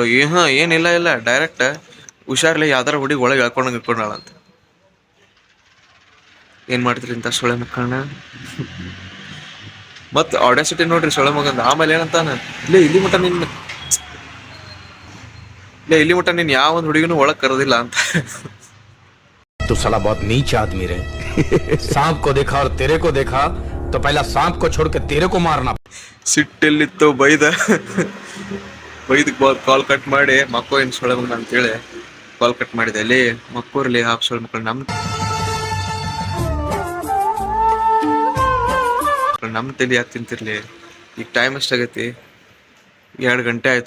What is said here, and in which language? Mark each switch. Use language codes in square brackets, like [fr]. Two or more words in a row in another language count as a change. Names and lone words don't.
[kn] ಏನಿಲ್ಲ ಡೈರೆಕ್ಟ್ ಹುಷಾರ್ಲಿ ಯಾವ್ದಾರ ಹುಡುಗಿ ಒಳಗೆ ಇಟ್ಕೊಂಡಾಳ ಅಂತ. ಏನು ಮಾಡ್ತೀರಿ ಇಂಥ ಸೊಳೆ ಮಕ್ಕಳನ್ನ? ಮತ್ತು ಆಡಾಸಿಟಿ ನೋಡ್ರಿ ಸೊಳೆ ಮಗಂದ. ಆಮೇಲೆ ಏನಂತಾನ, ಇಲ್ಲಿ ಮಟ್ಟ ನೀನು ಯಾವ ಒಂದು ಹುಡುಗಿನೂ ಒಳಗೆ ಕರೆದಿಲ್ಲ ಅಂತ. [hi] तू साला बहुत नीच आदमी रे। सांप को देखा और तेरे को देखा तो पहला सांप को छोड़ के तेरे को मारना। [kn] ಸಿಟ್ಟೆಲ್ಲಿತ್ತು ಬೈದ ಕಾಲ್ ಕಟ್ ಮಾಡಿ ಮಕ್ಕೋ ಏನು ಸೊಳೆ ಮಗನ ಅಂತೇಳಿ ಕಾಲ್ ಕಟ್ ಮಾಡಿದೆ. ಅಲ್ಲಿ ಮಕ್ಕೋರ್ಲಿ ಹಾಫ್ ಸೊಳೆ ಮಕ್ಕಳು ನಮ್ಮ ತಲೆ ಯಾಕೆ ತಿಂತಿರ್ಲಿ. ಈಗ ಟೈಮ್ ಎಷ್ಟಾಗೈತಿ? 2 ಗಂಟೆ ಆಯ್ತು.